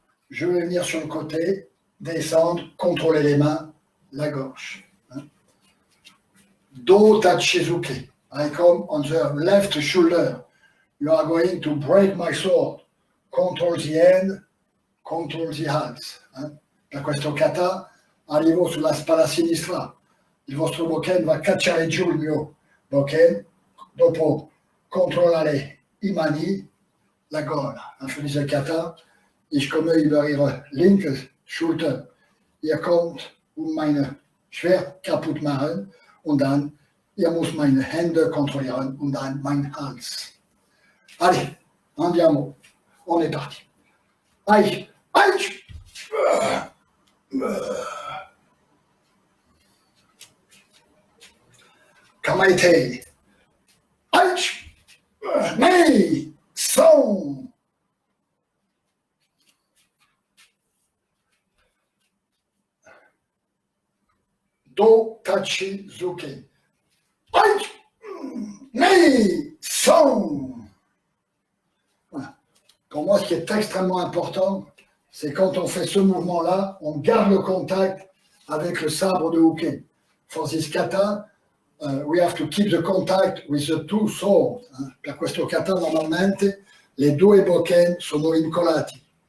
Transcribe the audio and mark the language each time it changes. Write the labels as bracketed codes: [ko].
[fr] Je vais venir sur le côté, descendre, contrôler les mains, la gorge. [ja] Hein. Do tachizuke. [en] I come on the left shoulder. You are going to break my sword. Control the end, control the hands. Eh? [it] Da questo kata arrivo sulla spalla sinistra. Il vostro bokken va cacciare giù il mio bokken. Dopo controllare i mani, la gola. [de] Für diese Kata, ich komme über ihre linke Schulter. Ihr kommt meine Schwert kaputt machen und dann, ihr muss meine Hände kontrollieren und dann mein Hals. [fr] Allez, andiamo. On est parti. Aïe, aïe. Kamaite. Aïe. Mais, son. Do, tachi, zuke. Aïe. Mais, son. Voilà. Pour moi, ce qui est extrêmement important, c'est quand on fait ce mouvement-là, on garde le contact avec le sabre de Uke. [en] For this kata, we have to keep the contact with the two swords. [it] Per questo kata, normalmente, le due bokken sono incollati.